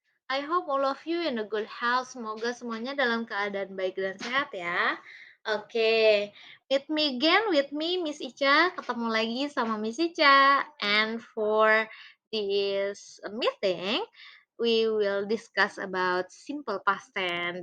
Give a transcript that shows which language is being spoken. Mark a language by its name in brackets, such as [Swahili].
[English] I hope all of you in a good health. [Indonesian] Semoga semuanya dalam keadaan baik dan sehat ya. [English] Oke, with me again, with me Miss Ica. [Indonesian] Ketemu lagi sama Miss Ica. [English] And for this meeting, we will discuss about simple past tense.